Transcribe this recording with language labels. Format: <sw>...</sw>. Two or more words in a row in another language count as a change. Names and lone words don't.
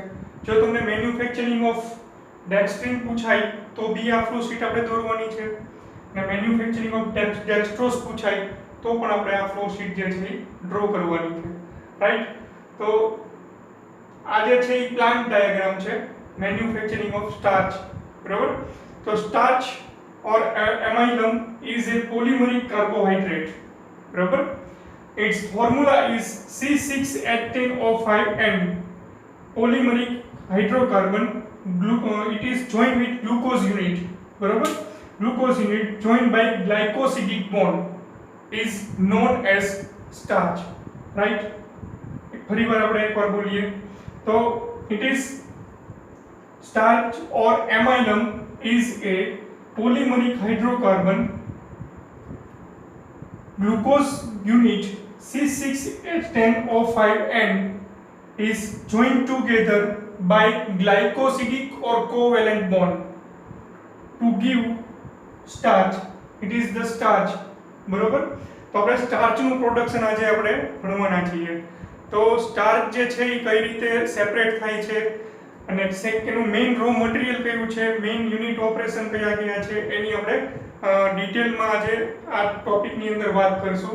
<gu>જો તમને</gu> <en>manufacturing of dextrin</en> <gu>પૂછાય તો બી આ</gu> <en>flow sheet</en> <gu>આપણે દોરવાની છે, અને</gu> <en>manufacturing of dextrose</en> <gu>પૂછાય તો પણ આપણે આ</gu> <en>flow sheet</en> <gu>જે છે એ ડ્રો કરવાની છે, રાઈટ? તો આ જે છે એ</gu> <en>plant diagram</en> <gu>છે</gu> <en>manufacturing of starch,</en> <gu>બરાબર?</gu> <en>તો સ્ટાર્ચ or amylum is a polymeric carbohydrate, બરાબર? Its formula is C6H10O5N, polymeric hydrocarbon. It is joined with glucose unit, બરાબર? Glucose unit joined by glycosidic bond is known as starch, right?</en> <gu>ફરીવાર આપણે એકવાર બોલીએ તો</gu> <en>it is starch or amylum is a polymeric hydrocarbon. Glucose unit C6H10O5N is joined together by glycosidic or covalent bond to give starch. It is the starch,</en> <gu>બરોબર? તો આપણે સ્ટાર્ચનું પ્રોડક્શન આજે આપણે ભણવાના છીએ. તો સ્ટાર્ચ જે છે એ કઈ રીતે સેપરેટ થાય છે અને એનું</gu> <en>main raw material</en> <gu>કયું છે,</gu> <en>main unit operation</en> <gu>કયા કયા છે, એની આપણે ડિટેલમાં આજે આ ટોપિકની અંદર વાત કરશું.</gu>